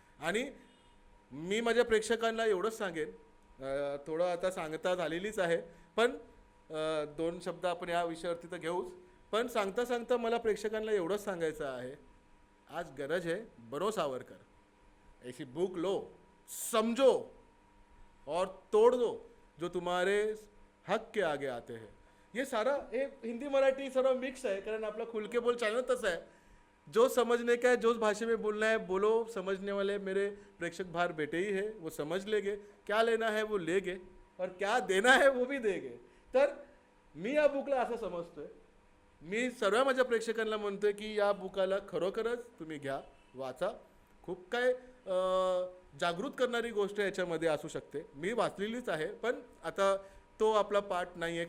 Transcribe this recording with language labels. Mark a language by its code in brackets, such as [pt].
[mr] आणि मी माझ्या प्रेक्षकांना एवढंच सांगेन, थोडं आता सांगता झालेलीच आहे, पण 2 शब्द आपण या विषयावरती तर घेऊच, पण सांगता सांगता मला प्रेक्षकांना एवढंच सांगायचं आहे, [hi] आज गरज है बनो सावरकर, ऐसी बुक लो, समझो और तोड़ दो जो तुम्हारे हक के आगे आते हैं. ये सारा [mr] हे हिंदी मराठी सर्व मिक्स आहे, कारण आपला खुल के बोल चॅनल तसं आहे. [hi] जो समझने का है, जो भाषा में बोलना है बोलो. समझने वाले मेरे प्रेक्षक बाहर बैठे ही है, वो समझ लेंगे. क्या लेना है वो लेंगे और क्या देना है वो भी देंगे. [mr] तर मी या बुकला असं समजतोय, मी सर्व माझ्या प्रेक्षकांना म्हणतोय की या बुकाला खरोखरच तुम्ही घ्या, वाचा. खूप काय जागृत करणारी गोष्ट याच्यामध्ये असू शकते. मी वाचलेलीच आहे, पण आता तो आपला पार्ट नाही आहे.